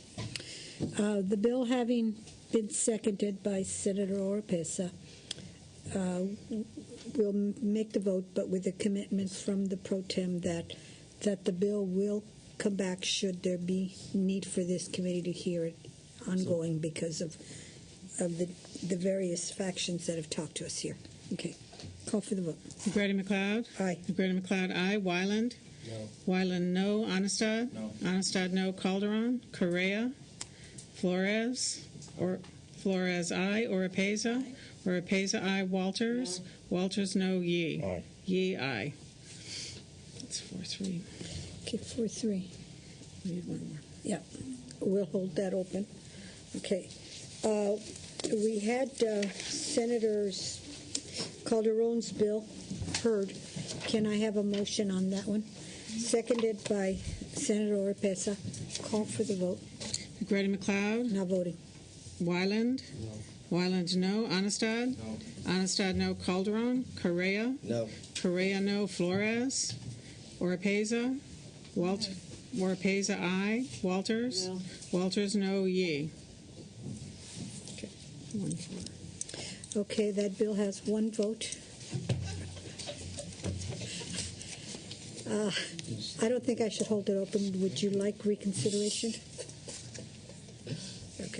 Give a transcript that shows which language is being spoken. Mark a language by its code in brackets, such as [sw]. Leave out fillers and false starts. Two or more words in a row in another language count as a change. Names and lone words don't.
[en] The bill having been seconded by Senator Oropesa, we'll make the vote, but with a commitment from the pro tem that the bill will come back should there be need for this committee to hear it ongoing because of the various factions that have talked to us here. Okay. Call for the vote. Grady McLeod? Aye. Grady McLeod, aye. Wyland? No. Wyland, no. Onestad? No. Onestad, no. Calderon? Correa? Flores? Flores, aye. Oropesa? Oropesa, aye. Walters? No. Walters, no. Yee? Aye. Yee, aye. That's 4-3. Okay, 4-3. We need one more. Yeah. We'll hold that open. Okay. We had Senators Calderon's bill heard. Can I have a motion on that one? Seconded by Senator Oropesa. Call for the vote. Grady McLeod? Not voting. Wyland? No. Wyland, no. Onestad? No. Onestad, no. Calderon? Correa? No. Correa, no. Flores? Oropesa? Oropesa, aye. Walters? No. Walters, no. Yee? Okay. 1-4. Okay, that bill has one vote. I don't think I should hold it open. Would you like reconsideration? Okay.